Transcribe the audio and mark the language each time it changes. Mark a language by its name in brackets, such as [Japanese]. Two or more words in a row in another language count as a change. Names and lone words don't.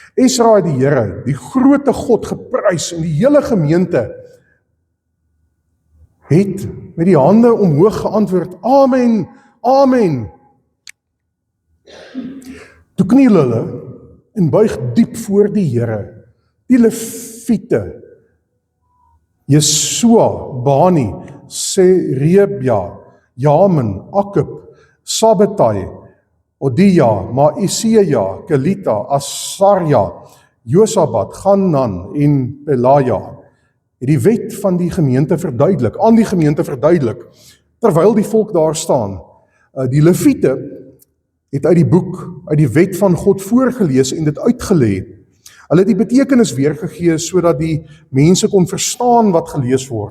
[Afrikaans] Esra het die Here, die groote God geprys en die hele gemeente het met die hande omhoog geantwoord, Amen, Amen. Toe kniel hulle en buig diep voor die Here, die Lewiete, Jesua, Bani, Serebia, Jamin, Akub, Sabbatai, Odia, Maaseiah, Kelita, Asarja, Josabat, Ganan en Pelaja, het die wet van die gemeente verduidelik, aan die gemeente verduidelik, terwyl die volk daar staan. Die Lewiete het uit die boek, uit die wet van God voorgelees en dit uitgelê. Hulle het die betekenis weergegee sodat die mense kon verstaan wat gelees word.